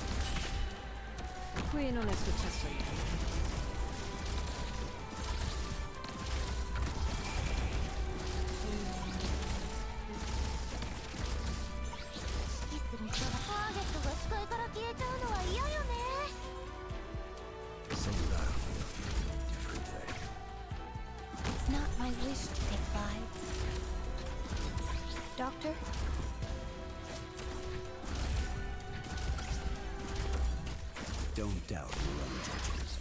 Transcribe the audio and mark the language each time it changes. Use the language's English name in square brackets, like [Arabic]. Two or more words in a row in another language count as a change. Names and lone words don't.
[Italian] Qui non è successo niente. [Japanese] 指揮する人がターゲットが視界から消えちゃうのは嫌よね。 [English] Same battlefield, different day. It's not my wish to take lives. Doctor? Don't doubt your own judgment.